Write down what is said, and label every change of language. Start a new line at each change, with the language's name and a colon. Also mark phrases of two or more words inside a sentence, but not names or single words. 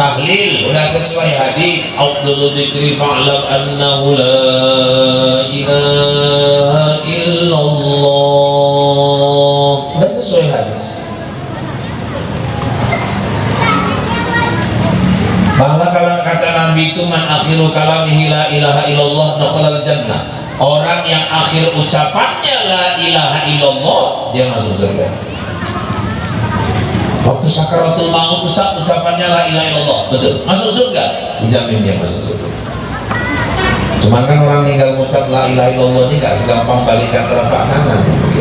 Indonesian: tahlil udah sesuai hadis,
Arabic: afdhalul dzikri fa'lam annahu la ilaha illallah,
Indonesian: udah sesuai hadis. Bahwa kalau kata Nabi itu
Arabic: man akhiru kalamihi la ilaha illallah dakhalal jannah,
Indonesian: orang yang akhir ucapannya
Arabic: la ilaha illallah
Indonesian: dia masuk surga. Waktu sakaratul maut Ustaz ucapannya
Arabic: la ilaha illallah,
Indonesian: betul, masuk surga, dijamin dia masuk surga. Cuman kan orang tinggal mengucap
Arabic: la ilaha illallah
Indonesian: ini gak segampang balikan telapak tangan ya.